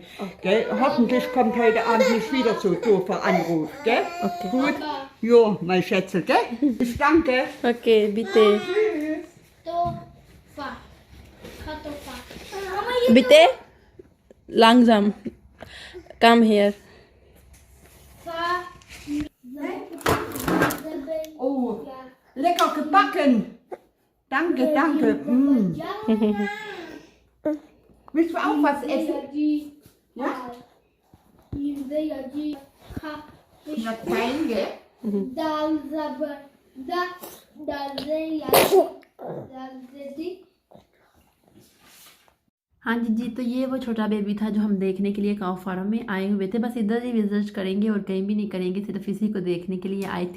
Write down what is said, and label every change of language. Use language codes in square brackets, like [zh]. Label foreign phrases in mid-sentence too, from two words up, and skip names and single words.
[de] Gell? Hoffentlich kommt heute Abend nicht wieder so doofer Anruf. Gell? Okay. Gut? Jo, mein Schätzel, gell? Ich danke. Okay, bitte. Kartoffer. Bitte? Langsam. [en] Come here. [de] Oh, lecker gebacken. Danke, danke. Mm. Willst du auch was essen? Ja? Na, fein, gell? [hi] हाँ जी जी, तो ये वो छोटा बेबी था जो हम देखने के लिए [en] cow farm [hi] में आए हुए थे। बस इधर ही विजिट करेंगे और कहीं भी नहीं करेंगे, सिर्फ इसी को देखने के लिए आए थे।